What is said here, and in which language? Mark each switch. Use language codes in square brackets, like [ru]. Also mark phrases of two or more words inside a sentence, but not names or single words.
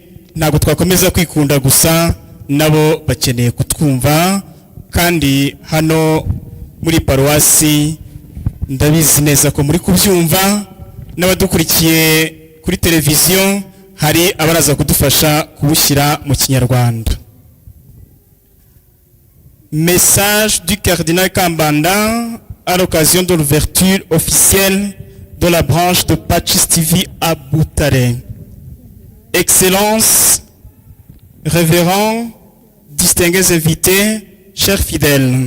[rw] Ntabwo twakomeza kwikunda gusa, nabo bakeneye kutwumva, kandi hano muri paruwasi ndabizi neza ko muri kubyumva. N'abadukurikiye kuri televiziyo hari abaraza kudufasha kubushyira mu Kinyarwanda. [fr] Message du Cardinal Kambanda à l'occasion de l'ouverture officielle de la branche de Patches TV à Butare. Excellences, révérends, distingués invités, chers fidèles.